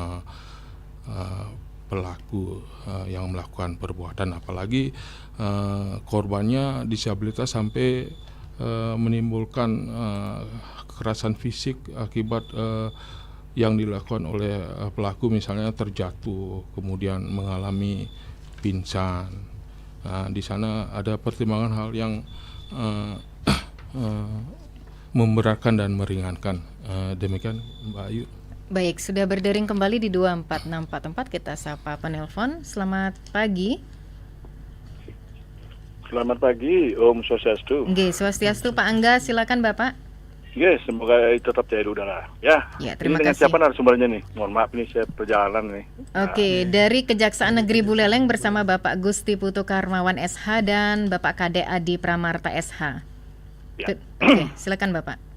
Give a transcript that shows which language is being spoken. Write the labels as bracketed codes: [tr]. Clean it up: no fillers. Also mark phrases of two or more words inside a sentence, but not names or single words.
[id] pelaku yang melakukan perbuatan, apalagi korbannya disabilitas sampai menimbulkan kekerasan fisik akibat yang dilakukan oleh pelaku, misalnya terjatuh kemudian mengalami pingsan. Di sana ada pertimbangan hal yang memberatkan dan meringankan. Demikian Mbak Ayu. Baik, sudah berdering kembali di 24644, kita sapa penelpon. Selamat pagi. Selamat pagi, [sa] Om Swastiastu. [id] Nggih, Swastiastu Pak Angga, silakan Bapak. Yes, semoga tetap jaya di udara. Ya, terima ini dengan kasih. siapa narasumbernya nih? Mohon maaf, ini saya perjalanan nih. Oke, dari Kejaksaan Negeri Buleleng bersama Bapak Gusti Putu Karmawan SH dan Bapak Kade Adi Pramarta SH. Ya. Oke, silakan Bapak.